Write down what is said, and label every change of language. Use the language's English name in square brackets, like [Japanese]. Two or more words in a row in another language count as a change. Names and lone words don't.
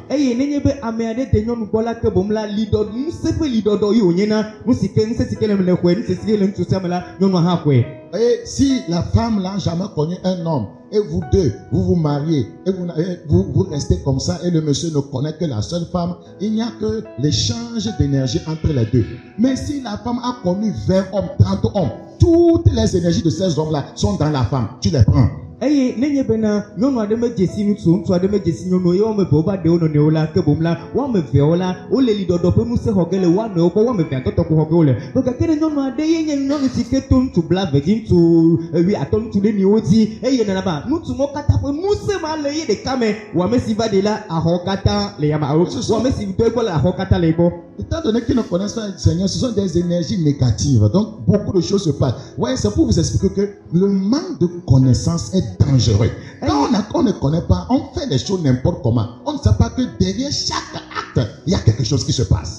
[French] Et si la femme n'a jamais connu un homme, et vous deux, vous vous mariez, et vous restez comme ça, et le monsieur ne connaît que la seule femme, il n'y a que l'échange d'énergie entre les deux. Mais si la femme a connu 20 hommes, 30 hommes, toutes les énergies de ces hommes-là sont dans la femme, tu les prends. [Ewe] Eye nenye bena nyɔnu aɖe me dzesi ŋutsu aɖe me dzesi nyɔnu ye wɔme eve wova ɖe wo nɔnɔewo la ke bom la wɔme eveawo la wole liɖɔɖɔ ƒe ŋusẽ xɔ ge le woamewo gbɔ wɔme evea tɔtɔ ko xɔ ge wole gake ne nyɔnu aɖe ye nye nyɔnu si ke to ŋutsu blaeve ŋutsu 10 ŋutsu ɖeniwo dzi eye nana ba ŋutsu mo katã ƒe ŋusẽ ma le ye ɖeka me wɔme si va ɖe la axɔ katã le yama alo wɔme si do egbɔ le axɔ katã le egbɔ. [French] Étant donné qu'ils ne connaissent pas le Seigneur, ce sont des énergies négatives. Donc, beaucoup de choses se passent. Ouais, c'est pour vous expliquer que le manque de connaissance est dangereux. Quand on ne connaît pas, on fait les choses n'importe comment. On ne sait pas que derrière chaque acte, il y a quelque chose qui se passe.